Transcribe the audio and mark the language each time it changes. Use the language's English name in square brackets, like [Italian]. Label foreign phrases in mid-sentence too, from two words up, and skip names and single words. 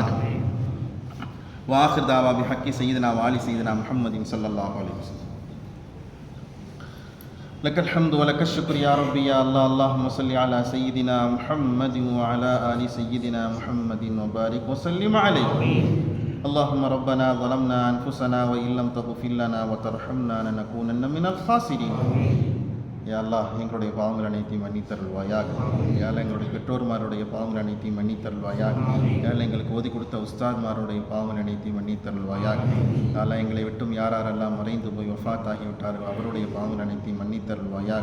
[Arabic] وآخر دعوانا بحق سيدنا وآل سيدنا محمد صلى الله عليه وسلم. لك الحمد ولك الشكر يا ربي يا الله. اللهم صل على سيدنا محمد وعلى آل سيدنا محمد وبارك وسلم عليه. اللهم ربنا ظلمنا أنفسنا وإن لم تغفر لنا وترحمنا لنكونن من الخاسرين. [Tamil] யா அல்லாஹ், எங்களுடைய பாவங்கள் அனைத்தையும் மன்னித்தருள்வாயாக. யாழ் எங்களுடைய பெற்றோர்மாருடைய பாவங்கள் அனைத்தையும் மன்னித்தருள்வாயாக. யாழ் எங்களுக்கு ஓதி கொடுத்த உஸ்தாத்மாருடைய பாவங்கள் அனைத்தையும் மன்னித்தருள்வாயாக. யாழ் எங்களை விட்டும் யாரெல்லாம் மறைந்து போய் வஃபாத் ஆகிவிட்டார்கள் அவருடைய பாவங்கள் அனைத்தையும் மன்னித்தருள்வாயாக.